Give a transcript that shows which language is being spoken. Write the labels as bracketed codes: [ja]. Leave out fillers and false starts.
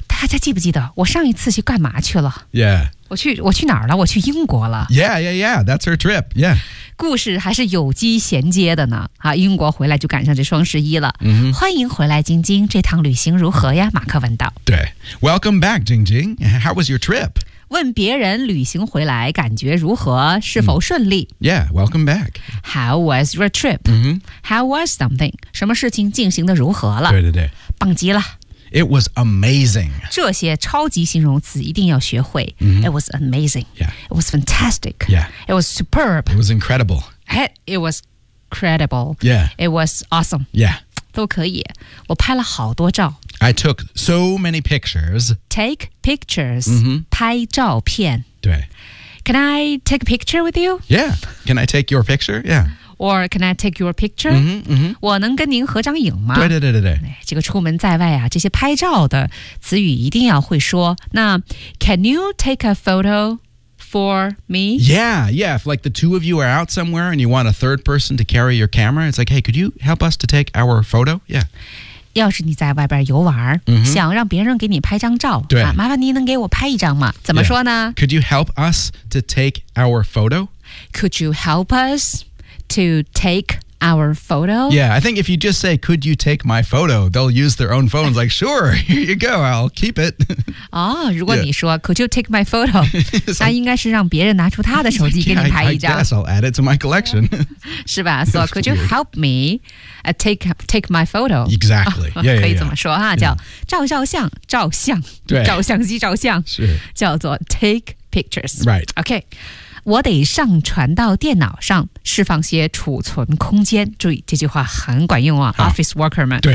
[zh] 大家记不记得我上一次去干嘛去了 [en] ？Yeah. [zh] 我去哪儿了？我去英国了。 [en] Yeah, yeah, yeah. That's her trip. Yeah. [zh] 故事还是有机衔接的呢、啊、英国回来就赶上这双十一了、 mm-hmm. 欢迎回来晶晶这趟旅行如何呀马克问道 [en] 对 Welcome back 晶晶 How was your trip? [zh] 问别人旅行回来感觉如何是否顺利、 [en] mm-hmm. Yeah, welcome back How was your trip?、 Mm-hmm. How was something? [zh] 什么事情进行的如何了对对对棒极了 [en] It was amazing [zh] 这些超级形容词一定要学会、 mm-hmm. [en] It was amazing Yeah. It was fantastic. Yeah. It was superb. It was incredible. It was credible. Yeah. It was awesome. Yeah. [zh] 都可以。我拍了好多照。 [en] I took so many pictures. Take pictures. Mm-hmm. [zh] 拍照片。对。 [en] Can I take a picture with you? Yeah. Can I take your picture? Yeah. Or can I take your picture? Mm-hmm, mm-hmm. [zh] 我能跟您合张影吗？对对对对对。这个出门在外啊，这些拍照的词语一定要会说。 [en] 那 can you take a photo? For me? Yeah, yeah. If like the two of you are out somewhere and you want a third person to carry your camera, it's like, hey, could you help us to take our photo? Yeah. [zh] 要是你在外边游玩、 mm-hmm. 想让别人给你拍张照对、啊、麻烦您能给我拍一张吗怎么说呢、yeah. [en] Could you help us to take our photo? Could you help us to take... Our photo? Yeah, I think if you just say, could you take my photo? They'll use their own phones like, sure, here you go, I'll keep it. Oh, [zh] 如果你说、 [en] yeah. could you take my photo? [zh] 那应该是让别人拿出他的手机给你拍一张。 [en] I guess I'll add it to my collection. [zh] 是吧 [en] So could you help me take my photo? Exactly. Yeah, [zh] 可以这么说、 [en] yeah. [zh] 叫照照相照相对照相机照相是 [en] 叫做 take pictures. Right. [zh] Okay. 我得上传到电脑上释放些储存空间注意这句话很管用啊 Office worker 们